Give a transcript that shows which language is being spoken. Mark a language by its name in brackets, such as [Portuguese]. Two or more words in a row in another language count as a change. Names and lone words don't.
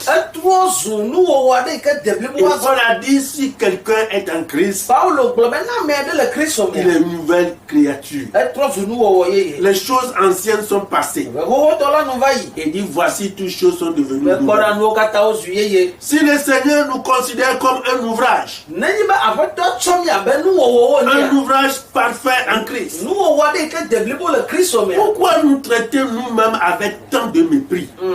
[Ewe] Etrɔ zu nuwɔwɔ aɖe yi ke de blibo [French] Et [Ewe] azɔ. [French] Paul a dit, si quelqu'un est en Christ, [Ewe] Paulo gblɔ be na ame aɖe le Kristo [French] il [Ewe] me. [French] est une nouvelle créature. [Ewe] Etrɔ [French] Les choses anciennes sont passées. Et dit, voici toutes choses sont devenues nouvelles. Si le Seigneur nous considère comme un ouvrage parfait en Christ, pourquoi nous traiter nous-mêmes avec tant de mépris?